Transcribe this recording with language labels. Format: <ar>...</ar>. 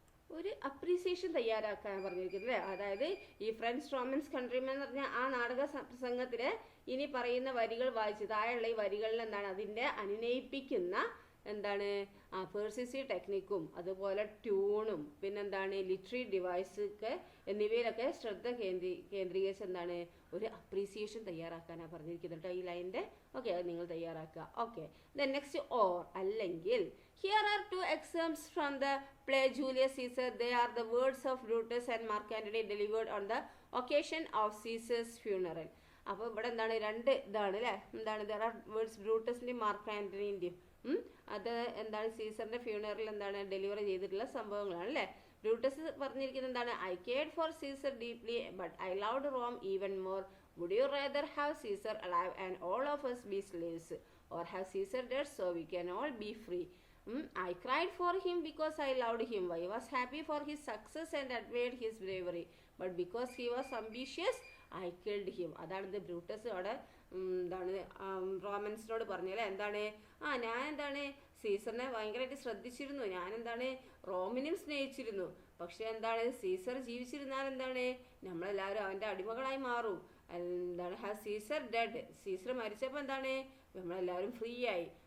<ml>ഒരു അപ്രീസിയേഷൻ തയ്യാറാക്കാൻ പറഞ്ഞിരിക്കുന്നത് അല്ലേ. അതായത് ഈ</ml> <en>friends Romans countryman</en> <ml>എന്ന് പറഞ്ഞാൽ ആ നാടക പ്രസംഗത്തിൽ ഇനി പറയുന്ന വരികൾ വായിച്ച് താഴെയുള്ള ഈ വരികളിൽ എന്താണ് അതിൻ്റെ അനുനയിപ്പിക്കുന്ന എന്താണ് പെർസ്യൂസീവ് ടെക്നിക്കും അതുപോലെ ട്യൂണും പിന്നെന്താണ് ലിറ്റററി ഡിവൈസ് ഒക്കെ എന്നിവയിലൊക്കെ ശ്രദ്ധ കേന്ദ്രീകരിച്ച് എന്താണ് ഒരു അപ്രീസിയേഷൻ തയ്യാറാക്കാനാണ് പറഞ്ഞിരിക്കുന്നത് കേട്ടോ ഈ ലൈനിൻ്റെ. ഓക്കെ, അത് നിങ്ങൾ തയ്യാറാക്കുക. ഓക്കെ,</ml> <en>then next</en> <ml>ഓർ അല്ലെങ്കിൽ.</ml> <en>Here are 2 excerpts from the play Julius Caesar. They are the words of Brutus and Mark Antony delivered on the occasion of Caesar's funeral.</en> <ml>അപ്പോൾ ഇവിടെ എന്താണ് രണ്ട് ഇതാണ് അല്ലേ, എന്താണ്</ml> <en>there are words</en> <ml>ബ്രൂട്ടസിൻ്റെയും മാർക്ക് ആൻ്റണീൻ്റെയും. അത് എന്താണ് സീസറിൻ്റെ ഫ്യൂണറിൽ എന്താണ് ഡെലിവറി ചെയ്തിട്ടുള്ള സംഭവങ്ങളാണ് അല്ലേ. ബ്രൂട്ടസ് പറഞ്ഞിരിക്കുന്നത് എന്താണ്,</ml> <en>I cared for Caesar deeply but I loved Rome even more. Would you rather have Caesar alive and all of us be slaves, or have Caesar dead so we can all be free? I cried for him because I loved him. I was happy for his success and admired his bravery. But because he was ambitious, I killed him.</en> <ml>അതാണ് ഇത് Brutus അവിടെ എന്താണ് റോമൻസിനോട് പറഞ്ഞല്ലേ, എന്താണ് ഞാൻ എന്താണ് സീസറിനെ ഭയങ്കരമായിട്ട് ശ്രദ്ധിച്ചിരുന്നു, ഞാൻ എന്താണ് റോമിനെയും സ്നേഹിച്ചിരുന്നു. പക്ഷെ എന്താണ് സീസർ ജീവിച്ചിരുന്നാൽ എന്താണ് നമ്മളെല്ലാവരും അവൻ്റെ അടിമകളായി മാറും. എന്താണ്</ml> <en>have Caesar dead,</en> <ml>സീസർ മരിച്ചപ്പോൾ എന്താണ് നമ്മളെല്ലാവരും ഫ്രീ ആയി.</ml>